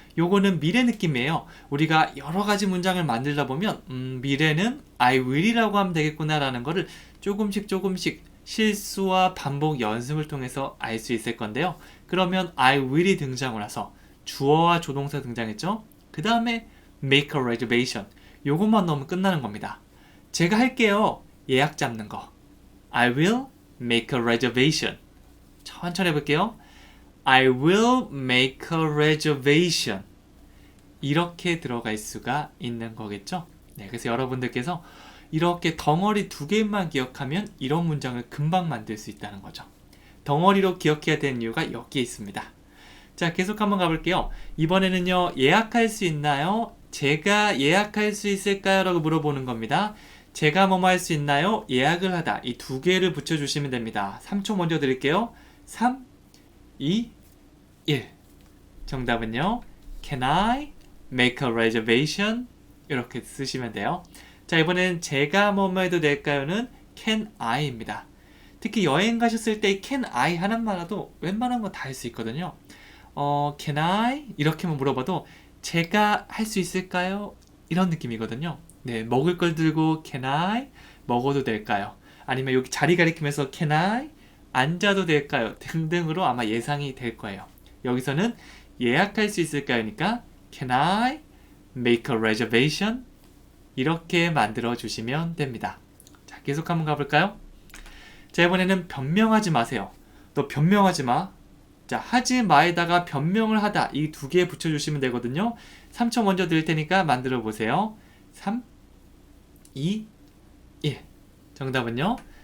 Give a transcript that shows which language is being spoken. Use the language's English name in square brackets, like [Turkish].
[Korean] 요거는 미래 느낌이에요. 우리가 여러 가지 문장을 만들다 보면 미래는 [English] I will [Korean] 이라고 하면 되겠구나 라는 거를 조금씩 실수와 반복 연습을 통해서 알 수 있을 건데요. 그러면 [English] I will [Korean] 이 등장을 해서 주어와 조동사 등장했죠. 그 다음에 [English] make a reservation [Korean] 요것만 넣으면 끝나는 겁니다. 제가 할게요. 예약 잡는 거. [English] I will make a reservation. [Korean] 천천히 해볼게요. [English] I will make a reservation. [Korean] 이렇게 들어갈 수가 있는 거겠죠? 네, 그래서 여러분들께서 이렇게 덩어리 두 개만 기억하면 이런 문장을 금방 만들 수 있다는 거죠. 덩어리로 기억해야 되는 이유가 여기에 있습니다. 자, 계속 한번 가볼게요. 이번에는요, 예약할 수 있나요? 제가 예약할 수 있을까요? 라고 물어보는 겁니다. 제가 뭐뭐 할 수 있나요? 예약을 하다. 이 두 개를 붙여주시면 됩니다. 3초 먼저 드릴게요. 3, 2, 1. 정답은요. [English] Can I make a reservation? [Korean] 이렇게 쓰시면 돼요. 자, 이번엔 제가 뭐뭐 해도 될까요는 [English] Can I [Korean] 입니다. 특히 여행 가셨을 때 [English] Can I [Korean] 하나만으로도 웬만한 거 다 할 수 있거든요. [English] Can I? [Korean] 이렇게만 물어봐도 제가 할 수 있을까요? 이런 느낌이거든요. 네, 먹을 걸 들고 [English] Can I? [Korean] 먹어도 될까요? 아니면 여기 자리 가리키면서 [English] Can I? [Korean] 앉아도 될까요? 등등으로 아마 예상이 될 거예요. 여기서는 예약할 수 있을까요니까 [English] Can I make a reservation? [Korean] 이렇게 만들어 주시면 됩니다. 자, 계속 한번 가볼까요? 자, 이번에는 변명하지 마세요. 너 변명하지 마. 자, 하지 마에다가 변명을 하다 이 두 개 붙여주시면 되거든요. 3초 먼저 드릴 테니까 만들어 보세요. 3, 2, 1. 정답은요.